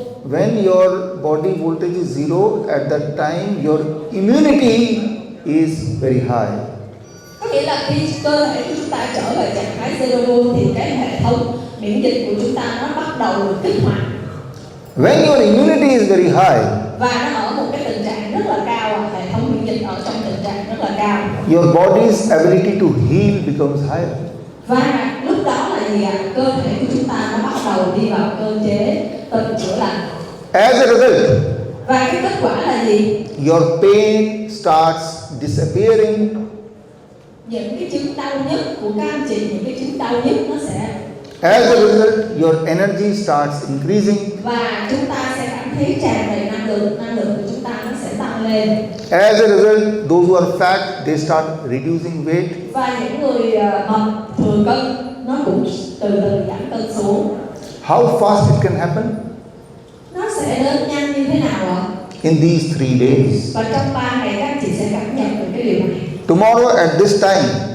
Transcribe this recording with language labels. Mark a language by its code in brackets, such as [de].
[en] When your body voltage is zero, at that time your immunity is very high. [vi] Có nghĩa là khi cơ thể của chúng ta trở về trạng thái zero volt thì cái hệ thống miễn dịch của chúng ta nó bắt đầu được kích hoạt. [en] When your immunity is very high, [vi] Và nó ở một cái tình trạng rất là cao, hệ thống miễn dịch ở trong tình trạng rất là cao. [en] your body's ability to heal becomes higher. [vi] Và lúc đó là gì ạ? Cơ thể của chúng ta nó bắt đầu đi vào cơ chế tự chữa lành. [en] As a result, [vi] Và cái kết quả là gì? [en] your pain starts disappearing. [vi] Những cái chứng đau nhức của các anh chị, những cái chứng đau nhức nó sẽ. [en] As a result, your energy starts increasing. [vi] Và chúng ta sẽ cảm thấy tràn đầy năng lượng của chúng ta nó sẽ tăng lên. [en] As a result, those who are fat, they start reducing weight. [vi] Và những người mập thừa cân nó cũng từ từ giảm cân xuống. [en] How fast it can happen? [vi] Nó sẽ đến nhanh như thế nào ạ? [en] In these 3 days. [vi] Và trong 3 ngày các anh chị sẽ cảm nhận được cái điều này. [en] Tomorrow at this time,